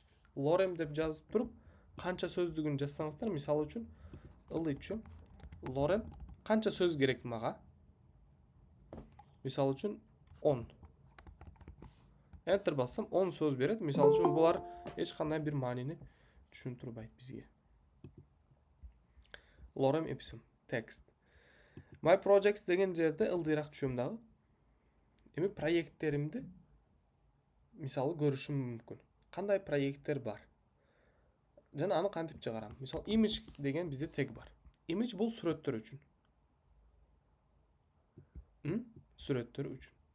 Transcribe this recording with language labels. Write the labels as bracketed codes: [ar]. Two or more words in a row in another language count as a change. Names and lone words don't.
[kk] Lorem деп жазып тұрып, қанша сөздігін жазсаңыздар, мисалы үшін, ылдый lorem қанша сөз керек маға? Мисалы үшін 10. Enter бассам 10 сөз береді. Мисалы үшін бұлар ешқандай бір манини түсіндірмейді бізге. Lorem ipsum, текст. [en] My projects [kk] деген жерде ылдырақ түсемдағы. [ky] Эми проекттеримди мисалы көрүшүм мүмкүн. Кандай проекттер бар? Жана аны кантип чыгарам? Мисалы image деген бизде тег бар. Image бул сүрөттөр үчүн. Сүрөттөр үчүн.